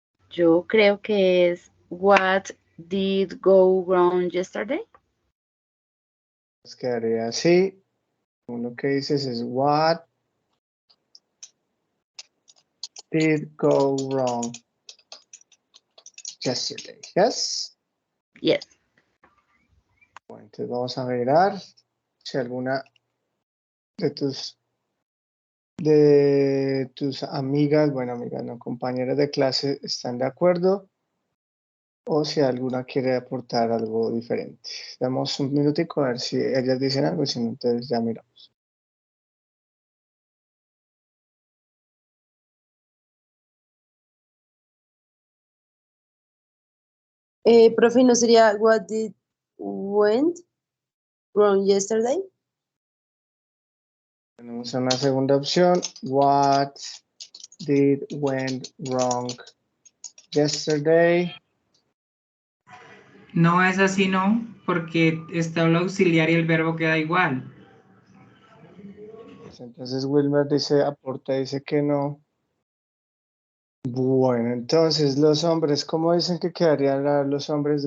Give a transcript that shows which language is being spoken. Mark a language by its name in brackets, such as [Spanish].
[Spanish] Yo creo que es [English] What did go wrong yesterday? [Spanish] Pues quedaría así. Uno que dices es [English] what did go wrong yesterday? Yes. Yes. [Spanish] Bueno, entonces vamos a mirar si alguna de tus amigas, bueno, amigas, no, compañeras de clase están de acuerdo o si alguna quiere aportar algo diferente. Damos un minutico a ver si ellas dicen algo, si no, entonces ya miramos. Profe, ¿no sería [English] what did went wrong yesterday? [Spanish] Tenemos una segunda opción. [English] What did went wrong yesterday? [Spanish] No es así, no, porque está el auxiliar y el verbo queda igual. Entonces Wilmer dice, aporta, dice que no. Bueno, entonces los hombres, ¿cómo dicen que quedarían los hombres?